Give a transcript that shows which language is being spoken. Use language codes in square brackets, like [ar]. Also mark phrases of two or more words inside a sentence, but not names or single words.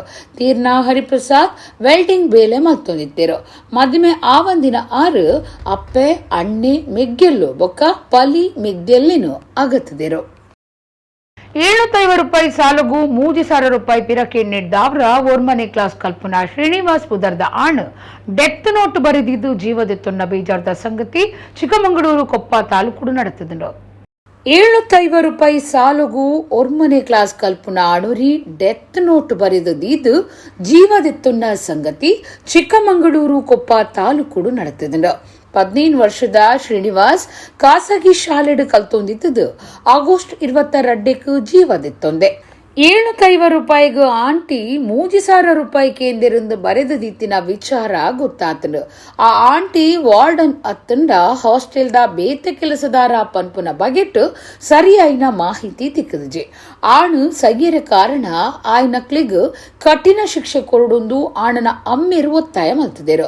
[tcy] ತೀರ್ನ ಹರಿಪ್ರಸಾದ್ ವೆಲ್ಡಿಂಗ್ ಬೇಲೆ ಮತ್ತೊಂದಿತ್ತೇರು. ಮದುವೆ ಆವಂದಿನ 6 ಅಪ್ಪೆ ಅಣ್ಣೆ ಮೆಗ್ಗೆಲ್ಲು ಬೊಕ್ಕ ಪಲಿ ಮಿಗ್ದೆಲ್ಲಿನೂ ಅಗತ್ತಿದೇರು. 750 ರೂಪಾಯಿ ಸಾಲಗೂ 3000 ರೂಪಾಯಿ ಪಿರಕೆ ನೀಡಿದವರ ಓರ್ಮನೆ ಕ್ಲಾಸ್ ಕಲ್ಪನಾ ಶ್ರೀನಿವಾಸ್ ಪುದರ್ದ ಆಣ್ [en] death note [tcy] ಬರೆದಿದ್ದು ಜೀವದೆತ್ತುನ್ನ ಬೇಜಾರ್ದ ಸಂಗತಿ ಚಿಕ್ಕಮಗಳೂರು ಕೊಪ್ಪ ತಾಲೂಕು ನಡೆತದು. 750 ರೂಪಾಯಿ ಸಾಲಗೂ ಒರ್ಮನೆ ಕ್ಲಾಸ್ ಕಲ್ಪನಾ ಅಣುರಿ [en] death note [tcy] ಬರೆದಿದ್ದು ಜೀವದೆತ್ತುನ್ನ ಸಂಗತಿ ಚಿಕ್ಕಮಗಳೂರು ಕೊಪ್ಪ ತಾಲೂಕು ನಡೆತದು. 15 ವರ್ಷದ ಶ್ರೀನಿವಾಸ್ ಖಾಸಗಿ ಶಾಲೆಡು ಕಲ್ತೊಂದಿದ್ದು ಆಗಸ್ಟ್ 22ಕ್ಕೆ ಜೀವದೆತ್ತೊಂದೆ. 750 ರೂಪಾಯಿಗೂ ಆಂಟಿ 3000 ರೂಪಾಯಿ ಕೇಂದ್ರಿಂದ ಬರೆದಿತ್ತಿನ ವಿಚಾರ ಗೊತ್ತಾತನು. ಆ ಆಂಟಿ ವಾರ್ಡನ್ ಅತ್ತಂಡ ಹಾಸ್ಟೆಲ್ದ ಬೇತೆ ಕೆಲಸದಾರ ಪನ್ಪುನ ಬಗೆಟ್ ಸರಿಯಾಯಿನ ಮಾಹಿತಿ ತಿಕ್ಕದಜೆ. ಆಣು ಸಗಿಯರ ಕಾರಣ ಆಯ್ನಕ್ಲಿಗ್ ಕಠಿಣ ಶಿಕ್ಷೆ ಕೊರಡೊಂದು ಆಣನ ಅಮ್ಮೆರು ಒತ್ತಾಯ ಮಲ್ತಿದ್ದೇರು.